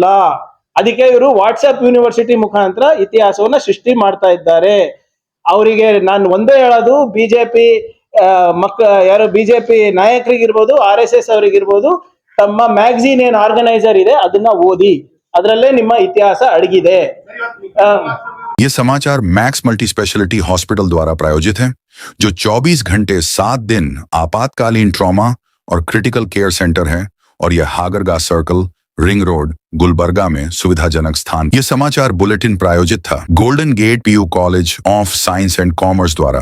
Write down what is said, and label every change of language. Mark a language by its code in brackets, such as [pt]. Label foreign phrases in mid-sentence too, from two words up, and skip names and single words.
[kn] ಅದಕ್ಕೆ ಇವರು [en] WhatsApp University [kn] ಮುಖಾಂತರ ಇತಿಹಾಸವನ್ನ ಸೃಷ್ಟಿ ಮಾಡ್ತಾ ಇದ್ದಾರೆ. ಅವರಿಗೆ ನಾನು ಒಂದೇ ಹೇಳೋದು, ಬಿಜೆಪಿ ಯಾರು ಬಿಜೆಪಿ ನಾಯಕರಿಗಿರ್ಬೋದು, RSS ಅವರಿಗಿರ್ಬೋದು, ತಮ್ಮ ಮ್ಯಾಗಝೀನ್ ಏನ್ ಆರ್ಗನೈಸರ್ ಇದೆ ಅದನ್ನ ಓದಿ. ಅದರಲ್ಲೇ ನಿಮ್ಮ ಇತಿಹಾಸ ಅಡಗಿದೆ. [hi] ये समाचार मैक्स मल्टी स्पेशलिटी हॉस्पिटल द्वारा प्रायोजित है, जो 24 घंटे 7 दिन आपातकालीन ट्रॉमा और [en] critical care center [hi] है, और यह हागरगा सर्कल, रिंग रोड, गुलबर्गा में सुविधाजनक स्थान। ये समाचार बुलेटिन प्रायोजित था गोल्डन गेट PU कॉलेज ऑफ साइंस एंड कॉमर्स द्वारा।